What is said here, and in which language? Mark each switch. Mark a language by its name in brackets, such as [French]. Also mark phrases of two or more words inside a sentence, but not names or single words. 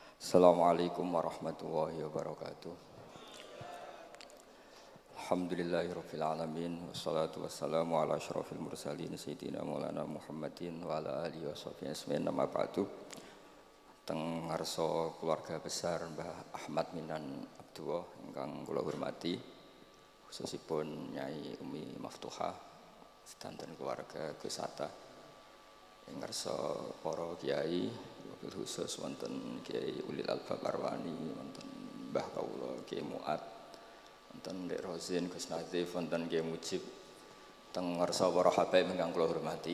[Arabic] السلام عليكم ورحمة الله وبركاته الحمد لله رب العالمين والصلاة والسلام على أشرف المرسلين سيدنا مولانا محمد وعلى آله وصحبه أجمعين. أما بعد. [Javanese] Teng ngarsa keluarga besar Mbah Ahmad Minan Abdullah ingkang kula hormati, khususipun Nyai Umi Maftuhah sedanten keluarga Gus Hatta. Ing ngarsa para kiai wabil khusus wonten Kiai Ulil Albab Arwani, wonten Mbah Kawula Kiai Muat, wonten Dek Rozin Gus Nazif, wonten Kiai Mujib, teng ngarsa para habaib ingkang kula hormati.